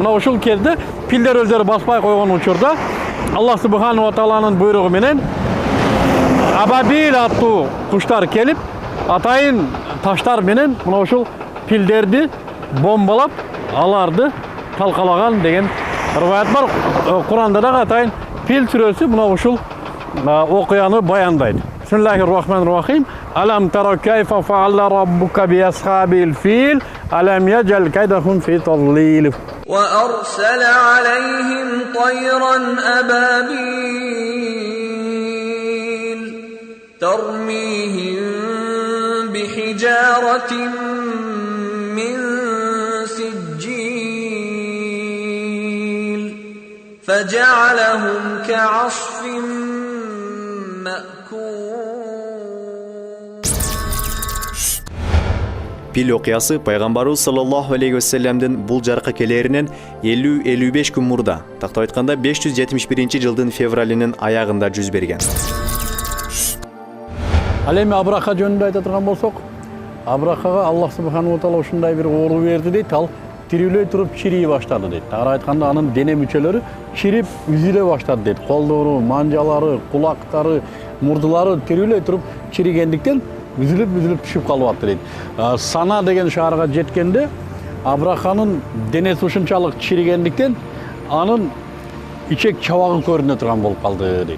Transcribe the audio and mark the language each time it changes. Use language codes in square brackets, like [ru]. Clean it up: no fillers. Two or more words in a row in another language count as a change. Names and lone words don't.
[ky] Мына ушул кезде пилдер өздөрү баспай койгон учурда Аллах [ar] سبحانه وتعالى [ky] буйругу менен абабил аттуу куштар келип, атайын таштар менен мына ушул пилдерди бомбалап, аларды талкалаган деген риваят бар. Куранда да атайын пил сүрөсү мына ушул окуяны баяндайт. [ar] بسم الله الرحمن الرحيم. ألم تر كيف فعل ربك بأصحاب الفيل ألم يجعل كيدهم في تضليل. وأرسل عليهم طيرا أبابيل ترميهم بحجارة من سجيل فجعلهم كعصف مأكول. [ky] Пил окуясы пайгамбарыбыз [ar] صلى الله عليه وسلم [ky] бул жаркка келеринен 50-55 күн мурда, тактап айтканда 571-жылдын февралинин аягында жүз берген. Ал эми Абраха жөнүндө айта турган болсок, Абрахага Аллах [ar] سبحانه وتعالى [ky] ушундай бир оору берди дейт, ал тирүүлөй туруп чирий баштады дейт. Тагыраак айтканда анын дене мүчөлөрү чирип үзүлө баштады дейт. Колдору, манжалары, кулактары, мурдулары тирүүлөй туруп чиригендиктен үзүлүп түшүп калып атты дейт. Сана деген шаарга жеткенде Абраханын денеси ушунчалык чиригендиктен анын ичек чабагы көрүнө турган болуп калды дейт.